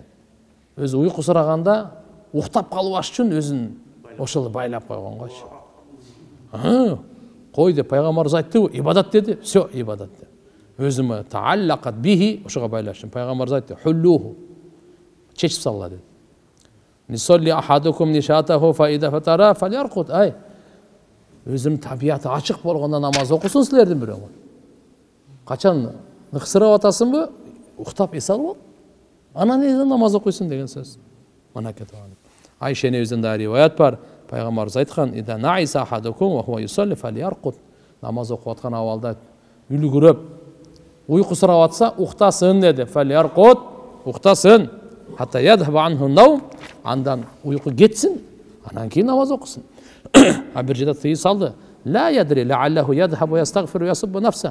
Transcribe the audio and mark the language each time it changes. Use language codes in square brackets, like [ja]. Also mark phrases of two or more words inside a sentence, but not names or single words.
[ky] Өзү уйку сураганда уктап калбаш үчүн өзүн ошол байлап койгон койчу. Кой деп пайгамбарыбыз айтты, ибадат деди. Всё, ибадат деп. Өзүмө [ar] تعلقت به, [ky] ошого байлаштым. Пайгамбарыбыз айтты: "Хуллуху." [ar] Чечип салла деди. "ليصل أحدكم نشاطه فإذا فتر فليرقد." [ky] Өзүнүн табияты ачык болгондо намаз окусун силердин бирөө. Качан ыксырап атасыңбы, уктап эс алып ал. Анан намаз окуйсуң деген сөз. Мына кетип алып. Айша энебизден да риваят бар. Пайгамбарыбыз айткан: [ar] "إذا نعس أحدكم وهو يصلي فليرقد." [ky] Намаз окуп аткан абалда үлгүрөп, уйку сурап атса, уктасын деди. Фаляркут, уктасын. [ar] حتى يذهب عنه النوم, [ky] андан уйку кетсин, анан кийин намаз окусун. Бир жерде тыйып салды. [ar] لا يدري لعله يذهب يستغفر يسب نفسه.